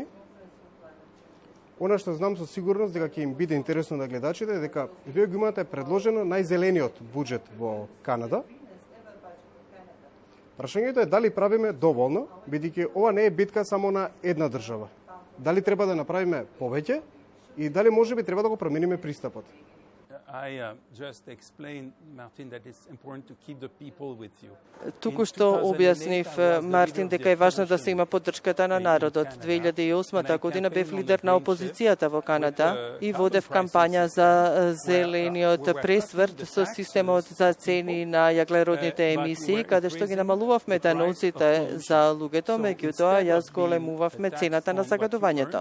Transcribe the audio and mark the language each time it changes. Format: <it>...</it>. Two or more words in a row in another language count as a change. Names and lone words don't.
<mk>Она што знам со сигурност дека ќе им биде интересно на гледачите е дека вие го имате предложено најзелениот буџет во Канада. Прашањето е дали правиме доволно, бидејќи ова не е битка само на една држава. Дали треба да направиме повеќе и дали можеби треба да го промениме пристапот?</mk> <en>I just explained, Martin, that it's important to keep the people with you.</en> <mk>Туку што објаснив, Мартин, дека е важно да се има поддршката на народот. 2008 година бев лидер на опозицијата во Канада и водев кампања за зелениот пресврт со системот за цени на јаглеродните емисии, каде што ги намалувавме даноците за луѓето, меѓутоа јас големувавме цената на загадувањето.</mk>